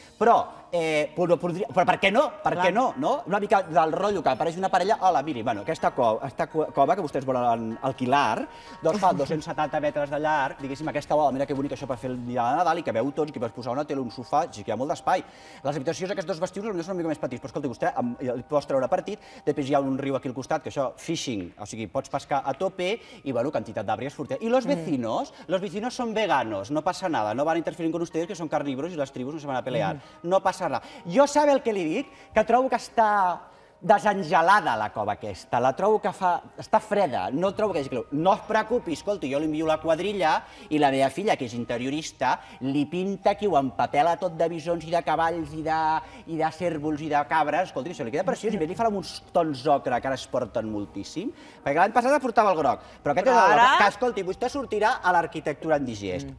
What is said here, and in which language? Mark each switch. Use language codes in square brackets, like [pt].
[ca] Però per què no? Per què no? Una mica del rotllo que apareix una parella, hola, miri, aquesta cova que vostès volen alquilar, doncs fa 270 metres de llarg, diguéssim, aquesta bola, mira que bonic això per fer el dia de Nadal, i que veu tots, que pots posar una tele, un sofà, que hi ha molt d'espai. Les habitacions d'aquests 2 vestíbuls potser són una mica més petits, però escolta, vostè el pots treure partit, després hi ha un riu aquí al costat, que això, fishing, o sigui, pots pescar a tope, i bueno, quantitat d'àbries fortes. [es] I los vecinos son veganos, no pasa nada, no van a interferir con ustedes, que son carnívoros, y las tribus no se van a pelear. [ca] No passa res. Jo sabe el que li dic? Que trobo que està desengelada la cova aquesta, la trobo que està freda, no trobo que... No es preocupi, escolti, jo li envio la quadrilla i la meva filla, que és interiorista, li pinta aquí, ho empapela tot de bisons i de cavalls i de cérvols i de cabres, escolti, això li queda preciós, i més li farà uns tons ocre que ara es porten moltíssim, perquè l'any passat portava el groc, però aquest és el que, escolti, vostè sortirà a l'arquitectura en digest.